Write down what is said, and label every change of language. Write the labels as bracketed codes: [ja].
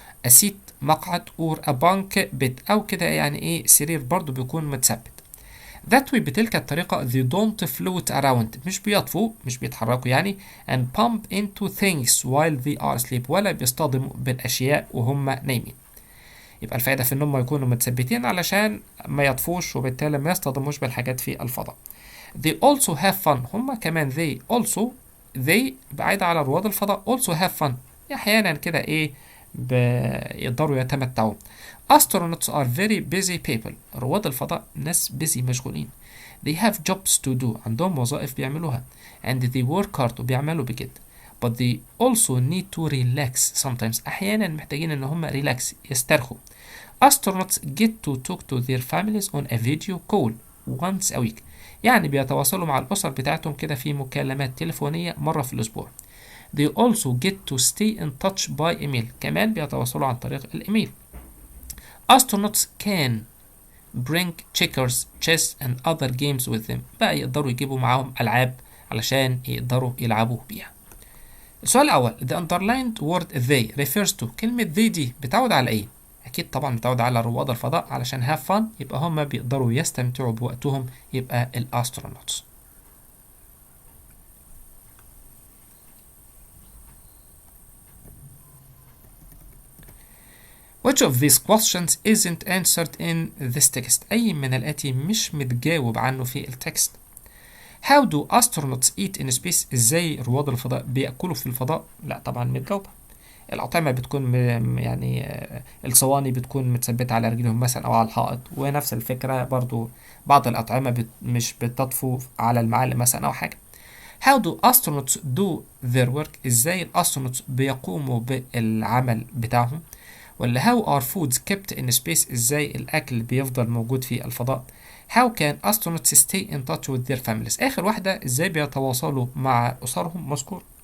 [en] a seat [ar] مقعد [en] or a bunk bed [ar] أو كده يعني سرير برضو بيكون متثبت. [en] That way [ar] بتلك الطريقة [en] they don't float around. [ar] مش بيطفوا مش بيتحركوا يعني. [en] and bump into things while they are asleep. [ar] ولا بيصطدموا بالأشياء وهم نايمين. يبقى الفائدة في إنهم يكونوا متثبتين علشان ما يطفوش وبالتالي ما يصطدموش بالحاجات في الفضاء. [en] They also have fun. [ar] هم كمان they بعيد على رواد الفضاء [en] also have fun. [ar] أحيانا كده بيقدروا يتمتعوا. [en] Astronauts are very busy people. [ar] رواد الفضاء ناس busy مشغولين. [en] They have jobs to do. [ar] عندهم وظائف بيعملوها. [en] And they work hard [ar] وبيعملوا بجد. [en] But they also need to relax sometimes. [ar] أحيانا محتاجين إن هم relax يسترخوا. [en] Astronauts get to talk to their families on a video call once a week. [ar] يعني بيتواصلوا مع الأسر بتاعتهم كده في مكالمات تليفونية مرة في الأسبوع. [en] They also get to stay in touch by email. [ar] كمان بيتواصلوا عن طريق الإيميل. [en] Astronauts can bring checkers, chess and other games with them. [ar] بقى يقدروا يجيبوا معاهم ألعاب علشان يقدروا يلعبوا بيها. السؤال الأول [en] the underlined word they refers to. [ar] كلمة they دي بتعود على إيه؟ أكيد طبعا بتعود على رواد الفضاء، علشان have fun يبقى هم بيقدروا يستمتعوا بوقتهم، يبقى الأسترونوتس. [en] Which of these questions isn't answered in this text؟ [ar] أي من الآتي مش متجاوب عنه في التكست. [en] How do astronauts eat in space؟ [ar] ازاي رواد الفضاء بيأكلوا في الفضاء؟ لا طبعا متجاوبة. الأطعمة بتكون يعني الصواني بتكون متثبتة على رجلهم مثلا أو على الحائط، ونفس الفكرة برضو بعض الأطعمة مش بتطفو على المعالق مثلا أو حاجة. [en] How do astronauts do their work؟ [ar] ازاي الأسترونوتس بيقوموا بالعمل بتاعهم؟ [en] ولا how are foods kept in space؟ [ar] ازاي الأكل بيفضل موجود في الفضاء؟ [en] How can astronauts stay in touch with their families؟ [ar] آخر واحدة ازاي بيتواصلوا مع أسرهم مذكور.